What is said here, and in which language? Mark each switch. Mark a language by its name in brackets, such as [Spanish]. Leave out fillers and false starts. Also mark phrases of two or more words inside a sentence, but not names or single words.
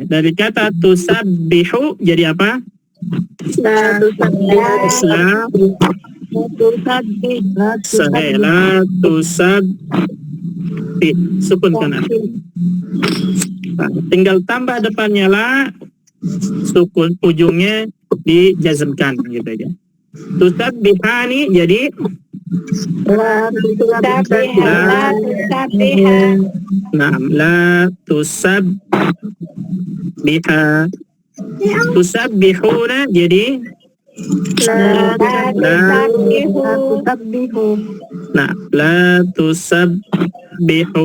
[Indonesian] Dari kata tusabbihu jadi apa? Sahih, [Arabic] لا تسبح, [Indonesian] sukunkan akhir. Nah, tinggal tambah depannya la, sukun ujungnya dijazmkan gitu aja. [Arabic] Tusabbihani jadi لا تسبحا. Tusabbihuna jadi لا تسبحوا.